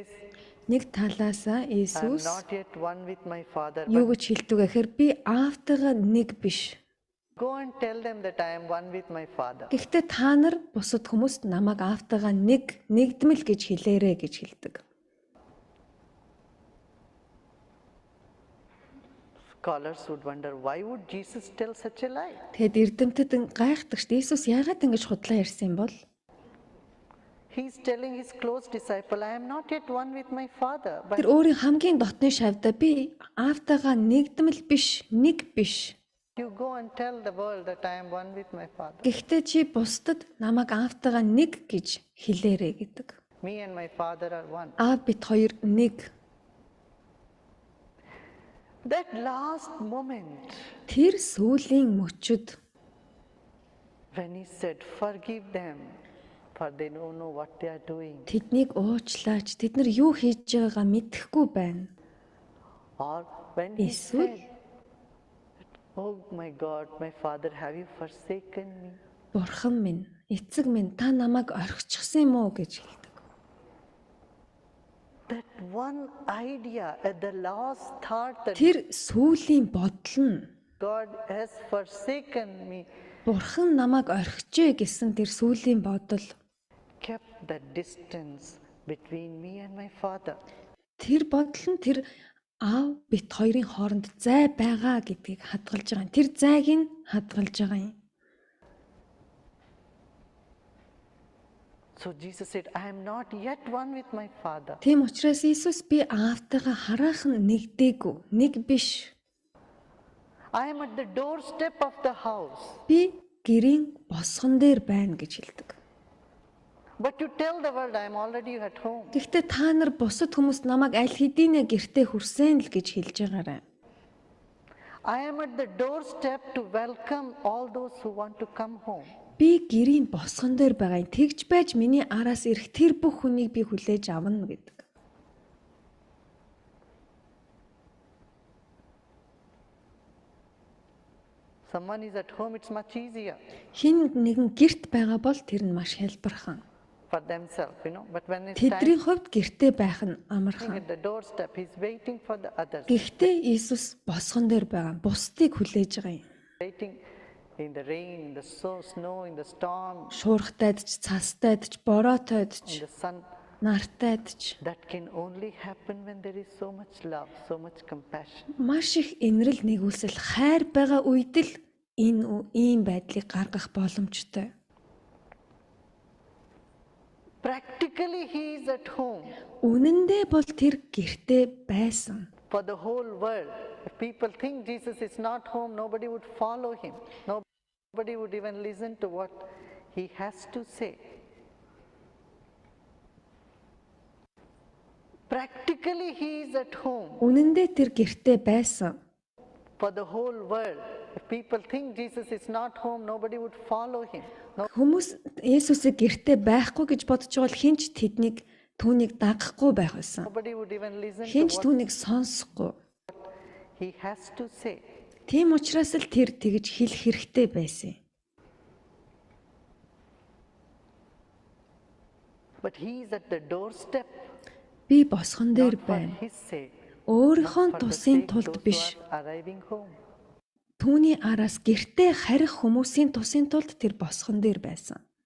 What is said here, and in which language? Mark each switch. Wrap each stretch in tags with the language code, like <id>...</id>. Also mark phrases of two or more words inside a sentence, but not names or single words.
<mn>Нэг талаасаа</mn> <en>I am</en> <mn>Есүс</mn> <en>not yet one with my Father,</en> <mn>юу</mn> <en>but</en> <mn>гэж хэлдэг гэхээр би Аавтайгаа нэг биш.</mn> <en>go and tell them that I am one with my Father.</en> <mn>Гэхдээ та нар бусад хүмүүст намайг Аавтайгаа нэгдмэл гэж хэлээрэ гэж хэлдэг.</mn> <en>Scholars would wonder, why would Jesus tell such a lie?</en> <mn>Тэгэд эрдэмтэд гайхдаг шүү дээ. Есүс яагаад ингэж худлаа ярьсан бол?</mn> <en>he's telling his close disciple, I am not yet one with my Father. But</en> <mn>Тэр өөрийн хамгийн дотны шавьдаа би аавтайгаа нэгдмэл биш, нэг биш.</mn> <en>you go and tell the world that I am one with my Father.</en> <mn>Гэхдээ чи бусдад намайг аавтайгаа нэг гэж хэлээрэй гэдэг.</mn> <en>Me and my Father are one.</en> <mn>Аав бид хоёр нэг.</mn> <en>That last moment</en> <mn>Тэр сүүлийн мөчөд</mn> <en>when he said, forgive them, for they don't know what they are doing.</en> <mn>тэднийг уучлаач, тэд нар юу хийж байгаагаа мэдэхгүй байна.</mn> <en>Or when he</en> <mn>Эсвэл</mn> <en>said, oh my God, my Father, have you forsaken me?</en> <mn>Бурхан минь, эцэг минь та намайг орхичихсан юм уу гэж хэлдэг.</mn> <en>That one idea at the last thought that</en> <mn>Тэр сүүлийн бодол нь</mn> <en>God has forsaken me</en> <mn>Бурхан намайг орхижээ гэсэн тэр сүүлийн бодол</mn> <en>kept the distance between me and my Father.</en> <mn>тэр бодол нь тэр аав бит хоёрын хооронд зай байгаа гэдгийг хадгалж байгаа юм. Тэр зайг нь хадгалж байгаа юм.</mn> <en>So Jesus said, I am not yet one with my Father.</en> <mn>Тийм учраас Есүс би аавтайгаа хараахан нэгдээгүй, нэг биш.</mn> <en>I am at the doorstep of the house.</en> <mn>Би гэрийн босгон дээр байна гэж хэлдэг.</mn> <en>But you tell the world I am already at home.</en> <mn>Гэхдээ та нар бусад хүмүүс намайг аль хэдийнэ гэртээ хүрсэн л гэж хэлж байгаарай.</mn> <en>I am at the doorstep to welcome all those who want to come home.</en> <mn>Би гэрийн босгон дээр байгаа юм. Тэгж байж миний араас ирэх тэр бүх хүнийг би хүлээж авна гэдэг.</mn> <en>Someone is at home, it's much easier</en> <mn>Хин нэгэн гэрт байгаа бол тэр нь маш хялбархан.</mn> <en>for themselves, But when it's time</en> <mn>Тэдний хувьд гэртээ байх нь амархан.</mn> <en>at the doorstep, he's waiting for the others.</en> <mn>Гэхдээ Иесус босгон дээр байгаа. Бусдыг хүлээж байгаа юм.</mn> <en>Waiting in the rain, in the snow, in the storm,</en> <mn>Шуурхтайд ч, цастайд ч, бороотойд</mn> <en>in</en> <mn>ч,</mn> <en>the sun.</en> <mn>нартайд ч</mn> <en>That can only happen when there is so much love, so much compassion.</en> <mn>маш их инрэл нэгүсэл хайр байгаа үед л ийм байдлыг гаргах боломжтой.</mn> <en>Practically, he is at home</en> <mn>Үнэндээ бол тэр гэртээ байсан.</mn> <en>for the whole world. If people think Jesus is not home, nobody would follow him. Nobody would even listen to what he has to say. Practically, he is at home</en> <mn>Үнэндээ тэр гэртээ байсан.</mn> <en>for the whole world. If people think Jesus is not home, nobody would follow him.</en> <mn>Хүмүүс Есүсийг гэртээ байхгүй гэж бодож байгаа бол хинч түүнийг дагахгүй байх байсан.</mn> <en>Nobody would even listen to</en> <mn>Хинч</mn> <en>what</en> <mn>түүнийг сонсохгүй.</mn> <en>he has to say.</en> <mn>Тийм учраас л тэр тэгж хэлэх хэрэгтэй байсан.</mn> <en>But he is at the doorstep,</en> <mn>Би босгон дээр</mn> <en>not for</en> <mn>байна.</mn> <en>his sake,</en> <mn>Өөрийнхөө</mn> <en>for the</en> <mn>тусын</mn> <en>sake</en> <mn>тулд</mn> <en>those</en> <mn>биш.</mn> <en>who are arriving home.</en> <mn>Түүний араас гэртээ харих хүмүүсийн тусын тулд тэр босгон дээр байсан.</mn>